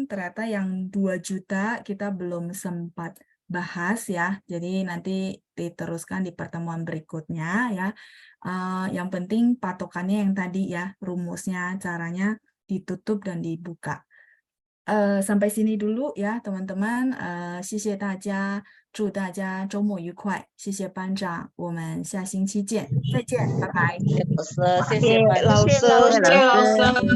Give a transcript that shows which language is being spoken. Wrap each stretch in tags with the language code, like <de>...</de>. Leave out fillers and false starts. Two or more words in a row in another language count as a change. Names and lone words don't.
<id>Ternyata yang 2 juta kita belum sempat bahas ya. Jadi nanti diteruskan di pertemuan berikutnya ya. Yang penting patokannya yang tadi ya, rumusnya, caranya ditutup dan dibuka. sampai sini dulu ya teman-teman.</id> <zh>谢谢大家，祝大家周末愉快。谢谢班长，我们下星期见，再见，拜拜。老师，谢谢班老师长。谢谢老师。</zh>